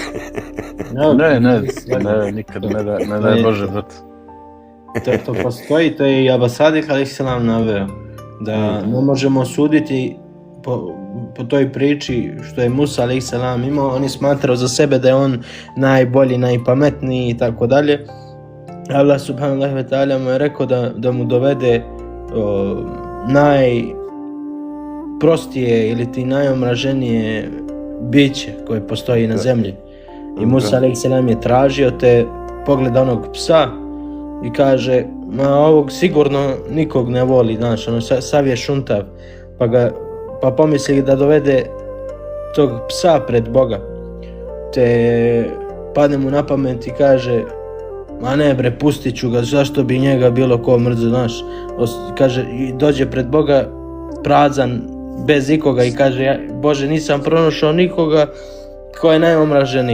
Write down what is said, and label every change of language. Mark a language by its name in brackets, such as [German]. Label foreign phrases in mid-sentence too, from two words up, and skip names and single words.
[Bosnian] Ne, nikad ne daj Bože, brate. To postoji, to je i Abasadih a.s. naveo, da ne možemo suditi po toj priči što je Musa a.s. imao, on je smatrao za sebe da je on najbolji, najpametniji i tako dalje. Allah [Arabic] سبحانه وتعالى [Bosnian] mu je rekao da mu dovede najprostije ili ti najomraženije biće koje postoji na zemlji. I Musa a.s. je tražio te pogleda onog psa i kaže, ovog sigurno nikog ne voli, znaš, sav je šuntav, pa pomisli da dovede tog psa pred Boga, te padne mu na pamet i kaže, ma ne bre, pustit ću ga, zašto bi njega bilo ko mrzo, znaš, kaže, i dođe pred Boga prazan, bez ikoga i kaže, Bože, nisam pronašao nikoga ko je najomraženiji.